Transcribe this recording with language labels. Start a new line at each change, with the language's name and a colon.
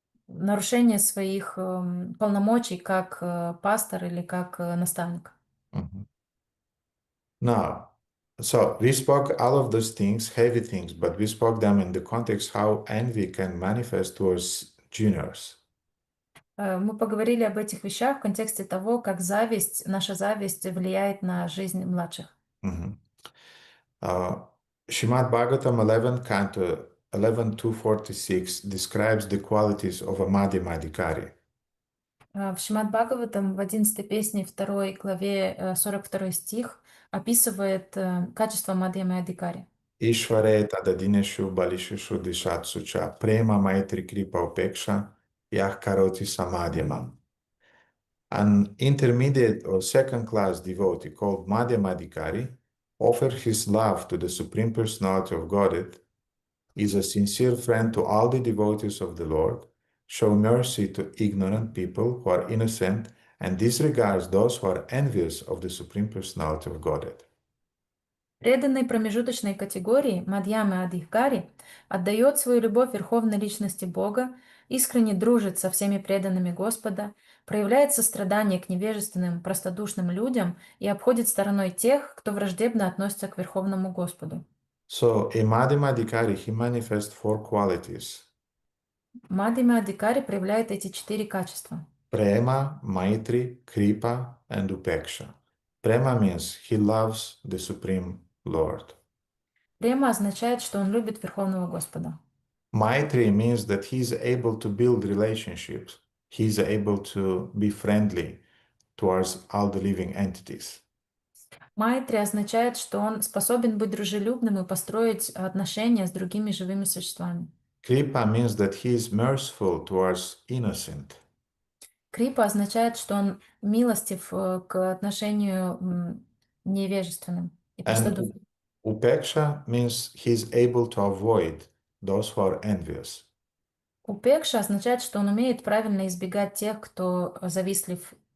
Russian: нарушение своих полномочий как пастор или как наставник. Mhm.
English: Now, so we spoke all of those things, heavy things, but we spoke them in the context how envy can manifest towards juniors.
Russian: Мы поговорили об этих вещах в контексте того, как наша зависть влияет на жизнь младших.
English: Mhm. Shrimad Bhagavatam 11, Canto 11.246 describes the qualities of a Madhyamadikari.
Russian: В Шримад Бхагаватам в 11 песне 2 главе 42 стих описывает качество Мадхьямы Адhikari.
Sanskrit: Ishvare tadadineshu balisheshu dishatsu cha prema maitri kripa upeksha yah karoti samadhyamam.
English: An intermediate or second class devotee called Madhyamadikari offered his love to the Supreme Personality of Godhead, is a sincere friend to all the devotees of the Lord, show mercy to ignorant people who are innocent, and disregards those who are envious of the Supreme Personality of Godhead.
Russian: Преданный промежуточной категории Мадхьямы Адхикари отдает свою любовь Верховной Личности Бога, искренне дружит со всеми преданными Господа, проявляет сострадание к невежественным, простодушным людям и обходит стороной тех, кто враждебно относится к Верховному Господу.
English: So, a Madhyamadikari, he manifests four qualities:
Russian: Мадхьяма Адхикари проявляет эти 4 качества.
English: Prema, Maitri, Kripa, and Upeksha. Prema means he loves the Supreme Lord.
Russian: Према означает, что он любит Верховного Господа.
English: Maitri means that he is able to build relationships. He is able to be friendly towards all the living entities.
Russian: Майтри означает, что он способен быть дружелюбным и построить отношения с другими живыми существами.
English: Kripa means that he is merciful towards innocent.
Russian: Крипа означает, что он милостив к отношению невежественным и
English: And
Russian: простодушным.
English: Upeksha means he is able to avoid those who are envious.
Russian: Упекша означает, что он умеет правильно избегать тех, кто завистлив.